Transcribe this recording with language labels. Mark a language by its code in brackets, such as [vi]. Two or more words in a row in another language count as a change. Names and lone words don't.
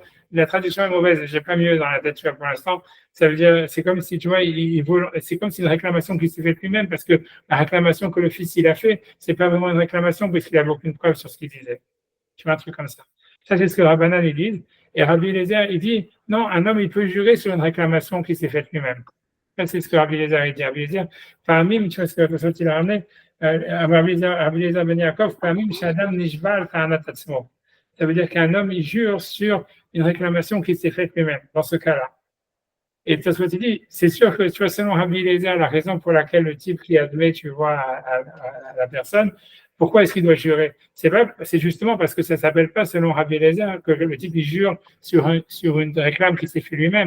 [fr] La traduction est mauvaise, je n'ai pas mieux dans la tête, tu vois, pour l'instant. Ça veut dire, c'est comme si, tu vois, c'est comme si une réclamation qui s'est faite lui-même, parce que la réclamation que le fils il a fait, c'est pas vraiment une réclamation parce qu'il n'avait aucune preuve sur ce qu'il disait. Tu vois, un truc comme ça. Ça, c'est ce que Rabbanan il dit. Et Rabbi Eliezer, il dit, non, un homme, il peut jurer sur une réclamation qui s'est faite lui-même. Ça, c'est ce que Rabbi Eliezer il dit. Rabbi Eliezer, parmi, tu vois ce que il a ramené, [he] Rabbi Eliezer Ben Yaakov, parmi, שאדם נשבע על טענת עצמו. [fr] Ça veut dire qu'un homme, il jure sur une réclamation qui s'est faite lui-même, dans ce cas-là. Et tu vois, il dit, c'est sûr que, tu vois, selon Rabbi Eliezer, la raison pour laquelle le type qui admet, tu vois, à la personne, pourquoi est-ce qu'il doit jurer? C'est justement parce que ça ne s'appelle pas, selon Rabbi Eliezer, que le type il jure sur une réclame qui s'est fait lui-même.